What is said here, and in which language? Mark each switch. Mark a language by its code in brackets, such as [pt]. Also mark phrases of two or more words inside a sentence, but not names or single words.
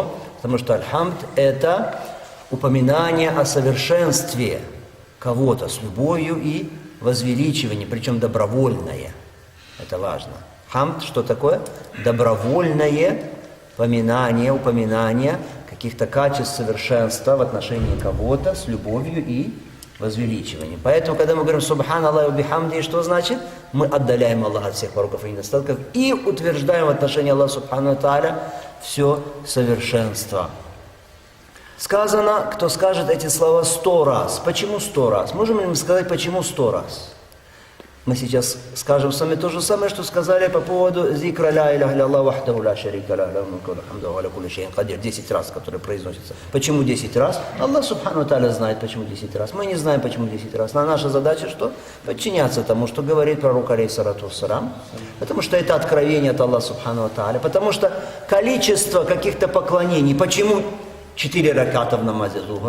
[ru] Потому что аль-хамд – это упоминание о совершенстве кого-то с любовью и возвеличиванием, причем добровольное. Это важно. Хамд что такое? Добровольное упоминание каких-то качеств совершенства в отношении кого-то с любовью и возвеличиванием. Поэтому, когда мы говорим [ar] «سبحان الله وبحمده», [ru] что значит? Мы отдаляем Аллаха от всех пороков и недостатков и утверждаем в отношении Аллаха [ar] سبحانه وتعالى [ru] все совершенство. Сказано, кто скажет эти слова 100 раз. Почему 100 раз? Можем ли мы сказать, почему 100 раз? Мы сейчас скажем с вами то же самое, что сказали по поводу зикра [ar] لا إله إلا وحده لا شريك لا له الملك و الحمد و لا كل شيء قدير. [ru] 10 раз, которые произносятся. Почему 10 раз? Аллах [ar] سبحانه وتعالى [ru] знает, почему 10 раз. Мы не знаем, почему 10 раз. Но наша задача что? Подчиняться тому, что говорит пророк [ar] عليه الصلاة والسلام. [ru] Потому что это откровение от Аллаха [ar] سبحانه وتعالى. [ru] Потому что количество каких-то поклонений. Почему 4 раката в намазе зухр?